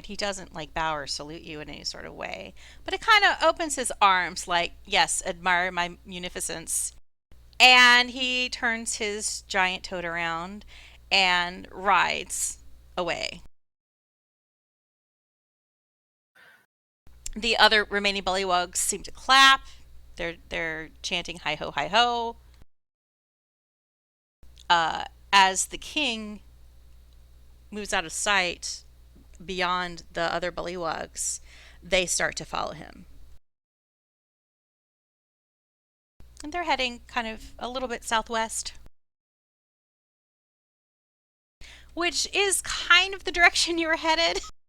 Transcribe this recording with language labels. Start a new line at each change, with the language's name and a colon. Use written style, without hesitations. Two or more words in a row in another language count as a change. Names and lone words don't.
English: He doesn't like bow or salute you in any sort of way, but it kind of opens his arms like, yes, admire my munificence. And he turns his giant toad around and rides away. The other remaining bullywugs seem to clap. They're chanting hi ho, hi ho. As the king moves out of sight beyond the other bullywugs, they start to follow him. And they're heading kind of a little bit southwest, which is kind of the direction you were headed.